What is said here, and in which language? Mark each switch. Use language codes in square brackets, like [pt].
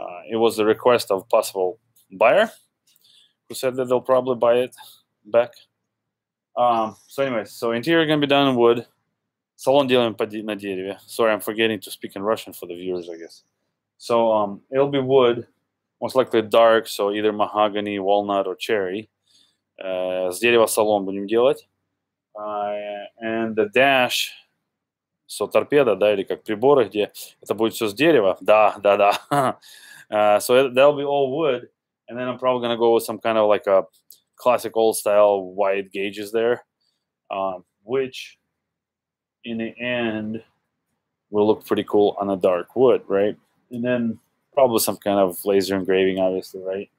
[en] It was the request of a possible buyer who said that they'll probably buy it back. So anyways, so interior going to be done in wood. [ru] Салон делаем на дереве. [en] Sorry, I'm forgetting to speak in Russian for the viewers, I guess. So it'll be wood, most likely dark, so either mahogany, walnut, or cherry. [ru] С дерева салон будем делать. [en] And the dash, so [ru] торпеда, да, или как приборы, где это будет все с дерева. [en] Да. So that'll be all wood. And then I'm probably going to go with some kind of like a classic old style wide gauges there, which in the end will look pretty cool on a dark wood, right? And then probably some kind of laser engraving, obviously, right?